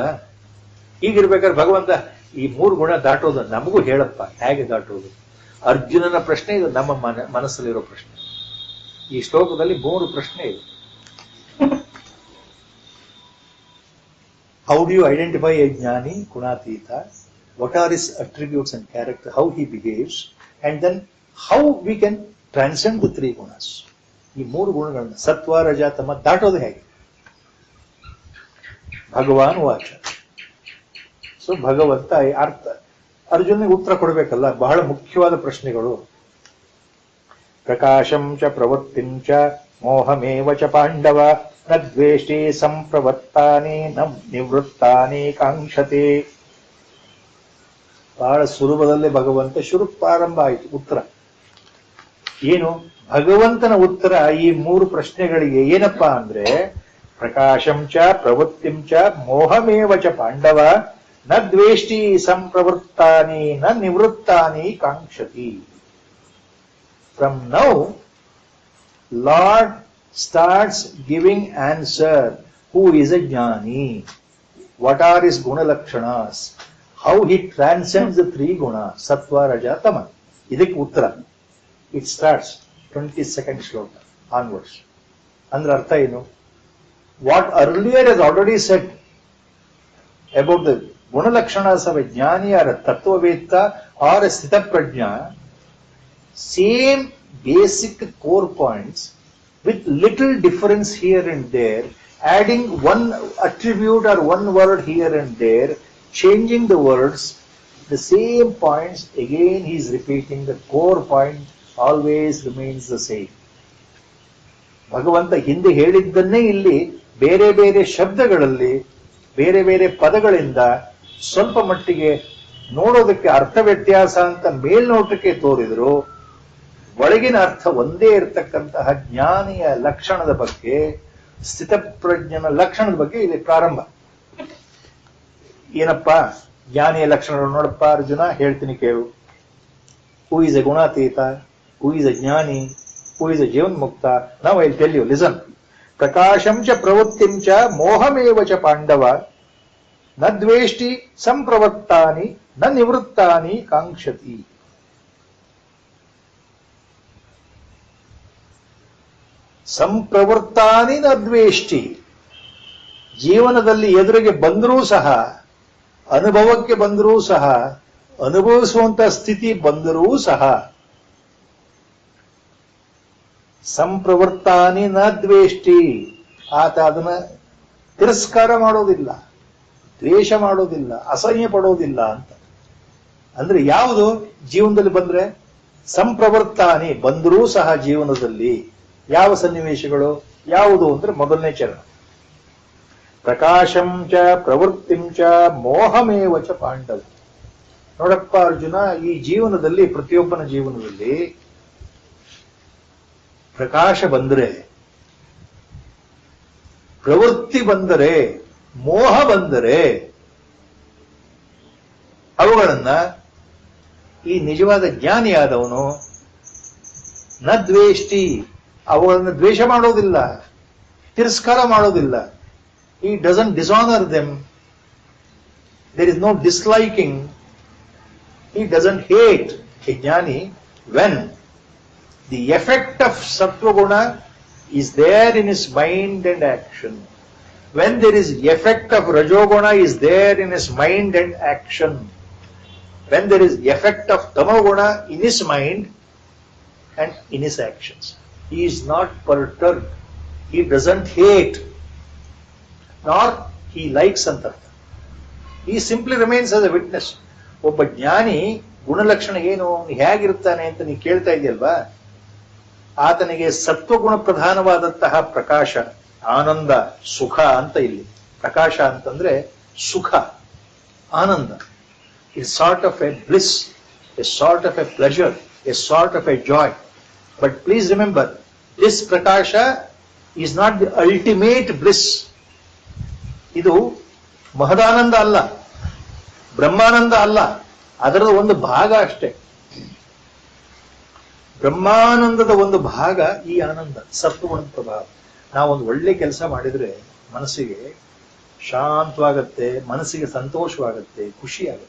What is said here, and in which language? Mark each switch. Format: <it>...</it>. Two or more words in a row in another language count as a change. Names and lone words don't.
<kn>ಹೀಗಿರ್ಬೇಕಾದ್ರೆ ಭಗವಂತ ಈ 3 ಗುಣ ದಾಟೋದು ನಮಗೂ ಹೇಳಪ್ಪ, ಹೇಗೆ ದಾಟೋದು? ಅರ್ಜುನನ ಪ್ರಶ್ನೆ ಇದು, ನಮ್ಮ ಮನಸ್ಸಲ್ಲಿರೋ ಪ್ರಶ್ನೆ. ಈ ಶ್ಲೋಕದಲ್ಲಿ 3 ಪ್ರಶ್ನೆ ಇದೆ.</kn> <en>How do you identify a</en> <kn>ಜ್ಞಾನಿ ಗುಣಾತೀತ?</kn> <en>What are his attributes and character, how he behaves, and then how we can transcend the 3 gunas.</en> <kn>ಈ 3 ಗುಣಗಳನ್ನ ಸತ್ವ ರಜ ತಮ ದಾಟೋದು ಹೇಗೆ?</kn> <sa>ಭಗವಾನ್ ವಾಚ.</sa> <kn>ಸೊ ಭಗವಂತ ಅರ್ಥ ಅರ್ಜುನಿಗೆ ಉತ್ತರ ಕೊಡಬೇಕಲ್ಲ, ಬಹಳ ಮುಖ್ಯವಾದ ಪ್ರಶ್ನೆಗಳು.</kn> <sa>ಪ್ರಕಾಶಂ ಚ ಪ್ರವೃತ್ತಿಂ ಚ ಮೋಹಮೇವ ಚ ಪಾಂಡವ ನ ದ್ವೇಷ್ಟಿ ಸಂಪ್ರವತ್ತಾನಿ ನ ನಿವೃತ್ತಾನಿ ಕಾಂಕ್ಷತೆ.</sa> <kn>ಬಹಳ ಸುಲಭದಲ್ಲೇ ಭಗವಂತ ಪ್ರಾರಂಭ ಆಯಿತು ಉತ್ತರ. ಏನು ಭಗವಂತನ ಉತ್ತರ ಈ 3 ಪ್ರಶ್ನೆಗಳಿಗೆ? ಏನಪ್ಪಾ ಅಂದ್ರೆ</kn> <sa>ಪ್ರಕಾಶಂ ಚ ಪ್ರವೃತ್ತಿಂ ಚ ಮೋಹಮೇವ ಚ ಪಾಂಡವ ನ ದ್ವೇಷ್ಟಿ ಸಂಪ್ರವೃತ್ತಾನಿ ನ ನಿವೃತ್ತಾನಿ ಕಾಂಕ್ಷತಿ.</sa> <en>From now Lord starts giving answer who is a jnani, what are his gunalakshanas, how he transcends the 3 guna sattva raja tama.</en> <kn>ಇದಕ್ಕೆ ಉತ್ತರ.</kn> <en>It starts 22nd ಶ್ಲೋಕ onwards.</en> <kn>ಅಂದ್ರೆ ಅರ್ಥ ಏನು?</kn> <en>What earlier has already said about the gunalakshanas of a jnani or a tattvavetta or a sthita prajna, same basic core points with little difference here and there, adding one attribute or one word here and there, changing the words, the same points again he is repeating. The core point always remains the same.</en> <kn>ಭಗವಂತ ಹಿಂದೆ ಹೇಳಿದ್ದನ್ನೇ ಇಲ್ಲಿ ಬೇರೆ ಬೇರೆ ಶಬ್ದಗಳಲ್ಲಿ ಬೇರೆ ಬೇರೆ ಪದಗಳಿಂದ ಸ್ವಲ್ಪ ಮಟ್ಟಿಗೆ ನೋಡೋದಕ್ಕೆ ಅರ್ಥ ವ್ಯತ್ಯಾಸ ಅಂತ ಮೇಲ್ನೋಟಕ್ಕೆ ತೋರಿದ್ರು, ಒಳಗಿನ ಅರ್ಥ ಒಂದೇ ಇರತಕ್ಕಂತಹ ಜ್ಞಾನಿಯ ಲಕ್ಷಣದ ಬಗ್ಗೆ, ಸ್ಥಿತಪ್ರಜ್ಞನ ಲಕ್ಷಣದ ಬಗ್ಗೆ ಇಲ್ಲಿ ಪ್ರಾರಂಭ. ಏನಪ್ಪ ಜ್ಞಾನಿಯ ಲಕ್ಷಣಗಳು ನೋಡಪ್ಪ ಅರ್ಜುನ, ಹೇಳ್ತೀನಿ ಕೇಳು.</kn> <en>Who is a gunatita, who is a jnani, who is a jivanmukta. ನಾವು I tell you, listen.</en> <sa>ಪ್ರಕಾಶಂ ಚ ಪ್ರವೃತ್ತಿಂ ಚ ಮೋಹಮೇವ ಚ ಪಾಂಡವ, ನ ದ್ವೇಷ್ಟಿ ಸಂಪ್ರವೃತ್ತಾನಿ ನ ನಿವೃತ್ತಾನಿ ಕಾಂಕ್ಷತಿ. ಸಂಪ್ರವೃತ್ತಾನಿ ನ ದ್ವೇಷ್ಟಿ.</sa> <kn>ಜೀವನದಲ್ಲಿ ಎದುರಿಗೆ ಬಂದರೂ ಸಹ, ಅನುಭವಕ್ಕೆ ಬಂದರೂ ಸಹ, ಅನುಭವಿಸುವಂತ ಸ್ಥಿತಿ ಬಂದರೂ ಸಹ,</kn> <sa>ಸಂಪ್ರವೃತ್ತಾನಿ ನ ದ್ವೇಷ್ಟಿ,</sa> <kn>ಆತ ಅದನ್ನ ತಿರಸ್ಕಾರ ಮಾಡೋದಿಲ್ಲ, ದ್ವೇಷ ಮಾಡೋದಿಲ್ಲ, ಅಸಹ್ಯ ಪಡೋದಿಲ್ಲ ಅಂತ. ಅಂದ್ರೆ ಯಾವುದು ಜೀವನದಲ್ಲಿ ಬಂದ್ರೆ? ಸಂಪ್ರವೃತ್ತಾನಿ, ಬಂದರೂ ಸಹ ಜೀವನದಲ್ಲಿ ಯಾವ ಸನ್ನಿವೇಶಗಳು ಯಾವುದು ಅಂದ್ರೆ ಮೊದಲನೇ ಚರಣ.</kn> <sa>ಪ್ರಕಾಶಂ ಚ ಪ್ರವೃತ್ತಿಂ ಚ ಮೋಹಮೇವ ಚ ಪಾಂಡವ.</sa> <kn>ನೋಡಪ್ಪ ಅರ್ಜುನ, ಈ ಜೀವನದಲ್ಲಿ, ಪ್ರತಿಯೊಬ್ಬನ ಜೀವನದಲ್ಲಿ ಪ್ರಕಾಶ ಬಂದರೆ, ಪ್ರವೃತ್ತಿ ಬಂದರೆ, ಮೋಹ ಬಂದರೆ, ಅವುಗಳನ್ನ ಈ ನಿಜವಾದ ಜ್ಞಾನಿಯಾದವನು</kn> <sa>ನ ದ್ವೇಷ್ಟಿ,</sa> <kn>ಅವುಗಳನ್ನು ದ್ವೇಷ ಮಾಡೋದಿಲ್ಲ, ತಿರಸ್ಕಾರ ಮಾಡೋದಿಲ್ಲ.</kn> <en>He doesn't dishonor them. There is no disliking. He doesn't hate. A jnani, when the effect of sattva guna is there in his mind and action, when there is effect of rajoguna is there in his mind and action, when there is effect of tamoguna in his mind and in his actions, he is not perturbed. He doesn't hate, nor he likes ಅಂತ. He simply remains as a witness.</en> <kn>ಒಬ್ಬ ಜ್ಞಾನಿ ಗುಣಲಕ್ಷಣ ಏನು, ಹೇಗಿರುತ್ತಾನೆ ಅಂತ ನೀವು ಕೇಳ್ತಾ ಇದೆಯಲ್ವಾ, ಆತನಿಗೆ ಸತ್ವಗುಣ ಪ್ರಧಾನವಾದಂತಹ ಪ್ರಕಾಶ, ಆನಂದ, ಸುಖ ಅಂತ. ಇಲ್ಲಿ ಪ್ರಕಾಶ ಅಂತಂದ್ರೆ ಸುಖ, ಆನಂದ.</kn> <en>It's sort of a bliss, a sort of a pleasure, a sort of a joy. But please remember, this prakasha is not the ultimate bliss.</en> <kn>ಇದು ಮಹದಾನಂದ ಅಲ್ಲ, ಬ್ರಹ್ಮಾನಂದ ಅಲ್ಲ, ಅದರ ಒಂದು ಭಾಗ ಅಷ್ಟೇ. ಬ್ರಹ್ಮಾನಂದದ ಒಂದು ಭಾಗ ಈ ಆನಂದ, ಸತ್ವಗುಣದ ಪ್ರಭಾವ. ನಾವೊಂದು ಒಳ್ಳೆ ಕೆಲಸ ಮಾಡಿದ್ರೆ ಮನಸ್ಸಿಗೆ ಶಾಂತವಾಗತ್ತೆ, ಮನಸ್ಸಿಗೆ ಸಂತೋಷವಾಗತ್ತೆ, ಖುಷಿ ಆಗುತ್ತೆ.</kn>